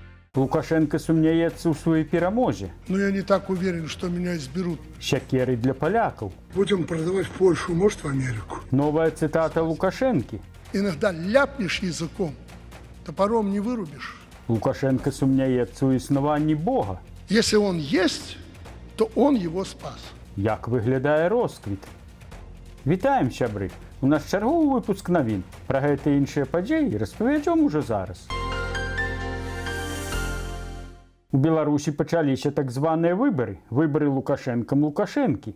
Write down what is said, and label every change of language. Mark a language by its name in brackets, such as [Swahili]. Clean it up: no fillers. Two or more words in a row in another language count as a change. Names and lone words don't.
[Belarusian] Лукашенко сумняецца ў сваёй перамозе. [Russian] Но я не так уверен, что меня изберут. [Belarusian] Сякеры для полякаў. [Russian] Будем продавать в Польшу, может, в Америку. Новая цитата Лукашенки. Иногда ляпнешь языком, топором не вырубишь. [Belarusian] Лукашенко сумняецца ў існаванні Бога. [Russian] Если он есть, то он его спас. [Belarusian] Як выглядае росквіт? Вітаем, сябры! У нас чарговы выпуск навін. Пра гэта і іншыя падзеі распавядзём ужо зараз. У Беларусі пачаліся так званыя выбары Лукашэнкі.